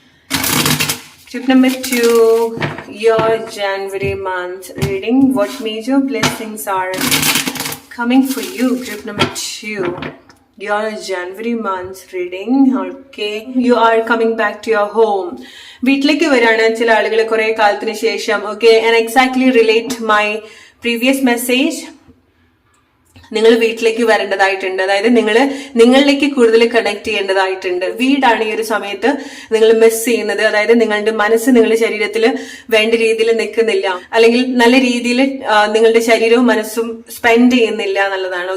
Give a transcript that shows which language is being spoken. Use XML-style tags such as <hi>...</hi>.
<en>Tip number 2, your January month reading. What major blessings are coming for you? Group number 2, your January month reading. Okay, you are coming back to your home.</en> <ml>വീട്ടിലേക്ക് വരാണ് ചില ആളുകൾ കുറെ കാലത്തിന് ശേഷം.</ml> <en>Okay, and exactly relate my previous message.</en> <ml>നിങ്ങൾ വീട്ടിലേക്ക് വരേണ്ടതായിട്ടുണ്ട്. അതായത് നിങ്ങളിലേക്ക് കൂടുതൽ കണക്ട് ചെയ്യേണ്ടതായിട്ടുണ്ട്. വീടാണ് ഈ ഒരു സമയത്ത് നിങ്ങൾ മിസ് ചെയ്യുന്നത്. അതായത് നിങ്ങളുടെ മനസ്സ് നിങ്ങളുടെ ശരീരത്തിൽ വേണ്ട രീതിയിൽ നിൽക്കുന്നില്ല, അല്ലെങ്കിൽ നല്ല രീതിയിൽ നിങ്ങളുടെ ശരീരവും മനസ്സും സ്പെൻഡ് ചെയ്യുന്നില്ല എന്നുള്ളതാണ്.</ml>